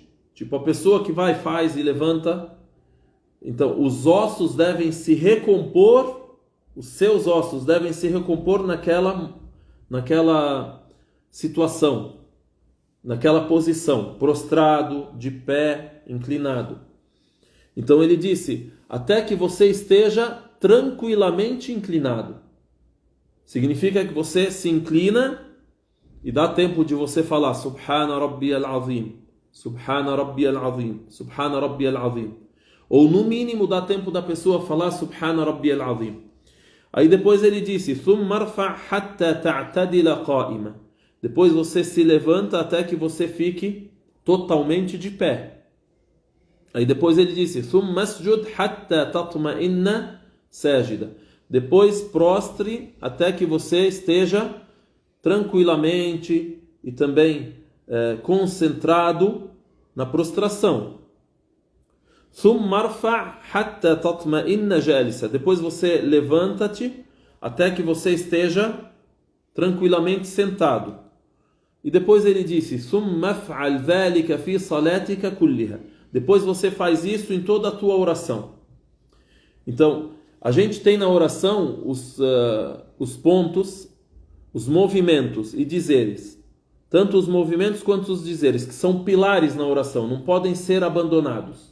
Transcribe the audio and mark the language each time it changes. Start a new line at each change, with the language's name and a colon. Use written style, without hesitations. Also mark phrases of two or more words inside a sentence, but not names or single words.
Portuguese: Tipo, a pessoa que vai, faz e levanta. Então, os ossos devem se recompor, os seus ossos devem se recompor naquela situação, naquela posição, prostrado, de pé, inclinado. Então ele disse, até que você esteja tranquilamente inclinado. Significa que você se inclina e dá tempo de você falar
Arabic: سبحان ربي العظيم, سبحان ربي العظيم, سبحان ربي العظيم.
Portuguese: Ou no mínimo dá tempo da pessoa falar
Arabic: سبحان ربي العظيم.
Portuguese: Aí depois ele disse,
Arabic: ثُمَّ ارْفَعْ حَتَّى تَعْتَدِلَ قَائِمًا.
Portuguese: Depois você se levanta até que você fique totalmente de pé. Aí depois ele disse,
Arabic: ثُمَّ اسْجُدْ حَتَّى تَطْمَئِنَّ سَاجِدًا.
Portuguese: Depois prostre até que você esteja tranquilamente e também concentrado na prostração.
Arabic: ثُمَّ ارْفَعْ حَتَّى تَطْمَئِنَّ جَالِسًا.
Portuguese: Depois você levanta-te até que você esteja tranquilamente sentado. E depois ele disse:
Arabic: "ثم افعل ذلك في صلاتك كلها."
Portuguese: Depois você faz isso em toda a tua oração. Então, a gente tem na oração os pontos, os movimentos e dizeres. Tanto os movimentos quanto os dizeres, que são pilares na oração, não podem ser abandonados.